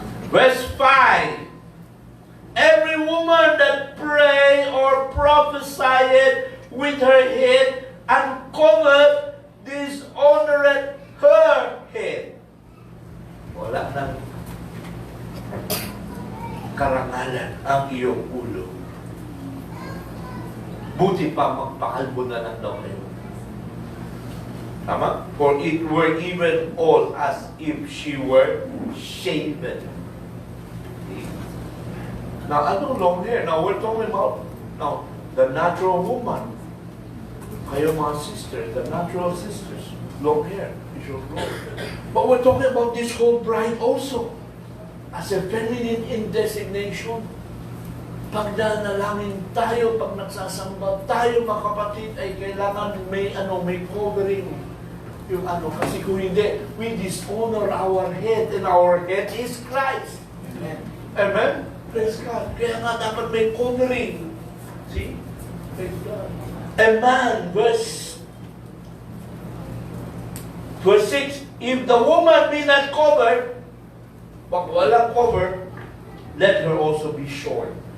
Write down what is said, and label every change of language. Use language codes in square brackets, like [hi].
[en] Verse 5. Every woman that pray or prophesieth with her head uncovered dishonoreth her head. [tl] Wala nang karangalan ang iyong ulo. Buti pa magpakalbo na lang daw kayo. Tama? [en] For it were even all as if she were shaven. Now, ano long hair? Now, we're talking about the natural woman. [tl] Kayo mga [en] sisters, the natural sisters, long hair is your glory. But we're talking about this whole bride also. As a feminine in designation. [tl] Pag nanalangin tayo, pag nagsasamba tayo, mga kapatid, ay kailangan may covering. Yung kasi kung hindi, [en] we dishonor our head, and our head is Christ. Amen? Amen? Praise God. [tl] Kaya nga dapat may covering. [en] See? Praise God. A man, verse 6, if the woman be not covered, [tl] pag walang cover, [en] let her also be short.